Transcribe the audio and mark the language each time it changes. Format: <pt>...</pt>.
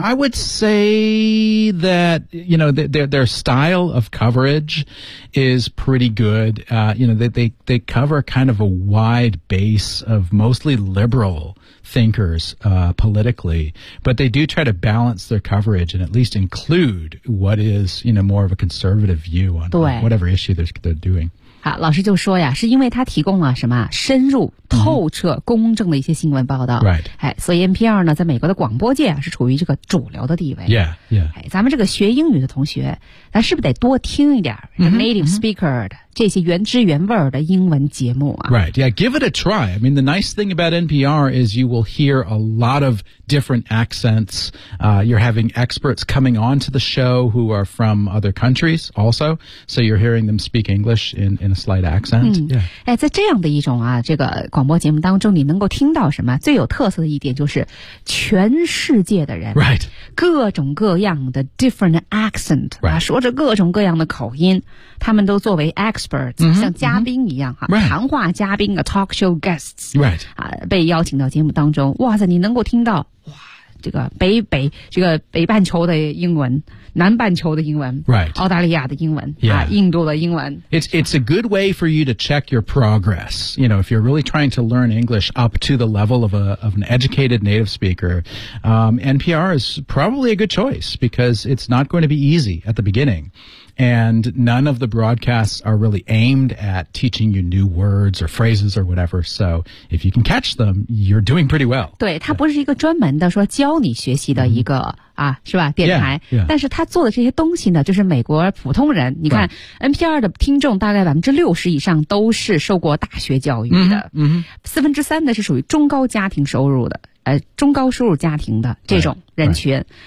<en>I would say that, you know, their style of coverage is pretty good.、you know, they cover kind of a wide base of mostly liberal thinkers、politically, but they do try to balance their coverage and at least include what is, you know, more of a conservative view on whatever issue they're doing.</en> <zh>好，老师就说呀，是因为他提供了什么深入、透彻、公正的一些新闻报道。</zh> <en>Right.</en> <zh>哎，所以 NPR 呢，在美国的广播界啊，是处于这个主流的地位。</zh> <en>Yeah, yeah.</en> <zh>哎，咱们这个学英语的同学，咱是不是得多听一点</zh> <en>native speaker</en> <zh>的、这些原汁原味的英文节目啊</zh> <en>？Right. Yeah. Give it a try. I mean, the nice thing about NPR is you will hear a lot of different accents. You're having experts coming onto the show who are from other countries also. So you're hearing them speak English in a slight accent.、</en> <zh>嗯、yeah. 哎，在这样的一种啊，这个广播节目当中，你能够听到什么最有特色的一点就是全世界的人</zh> <en>，Right.</en> <zh>各种各样的</zh> <en>different accent、 right.</en> <zh>啊，说着各种各样的口音，他们都作为 experts、 mm-hmm, 像嘉宾一样哈、</zh> <en>right.</en> <zh>谈话嘉宾的</zh> <en>talk show guests、 right.</en> <zh>啊、被邀请到节目当中哇塞你能够听到哇这个北半球的英文南半球的英文、</zh> <en>right.</en> <zh>澳大利亚的英文、</zh> <en>yeah.</en> <zh>啊、印度的英文</zh> <en>It's a good way for you to check your progress you know if you're really trying to learn English up to the level of an educated native speaker、NPR is probably a good choice because it's not going to be easy at the beginningAnd none of the broadcasts are really aimed at teaching you new words or phrases or whatever. So if you can catch them, you're doing pretty well.</en> <zh>对，它不是一个专门的说教你学习的一个、mm-hmm. 啊，是吧？电台。</zh> <en>Yeah, yeah.</en> <zh>但是它做的这些东西呢，就是美国普通人。你看、</zh> <en>right.</en> <zh>NPR 的听众大概60%以上都是受过大学教育的，1/3呢是属于中高家庭收入的，中高收入家庭的这种人群，</zh>